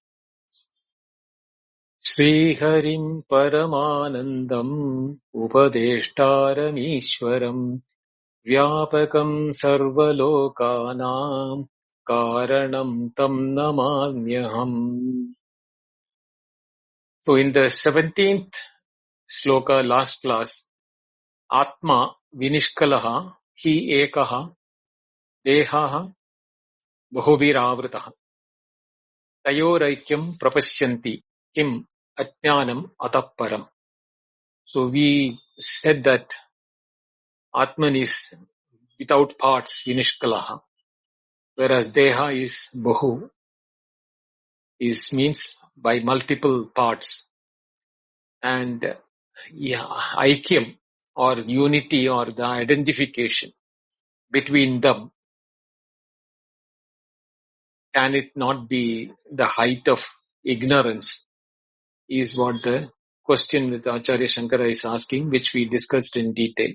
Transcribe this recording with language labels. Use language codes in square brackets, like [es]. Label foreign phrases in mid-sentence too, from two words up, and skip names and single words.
[sa] श्रीहरिं परमानन्दम् उपदेष्टारमीश्वरम् व्यापकं सर्वलोकानां कारणं तं नमाम्यहम्. [en] So in the 17th sloka, last class, [sa] आत्मा विनिष्कलः हि एकः देहः बहुभिरावृतः तयोरैक्यं प्रपश्यन्ति किम् अज्ञानम् अतः परम्. [en] So we said that Atman is without parts, vinishkalaha, whereas deha is bahu, means by multiple parts. And aikyam or unity or the identification between them, can it not be the height of ignorance, is what the question which Acharya Shankara is asking, which we discussed in detail.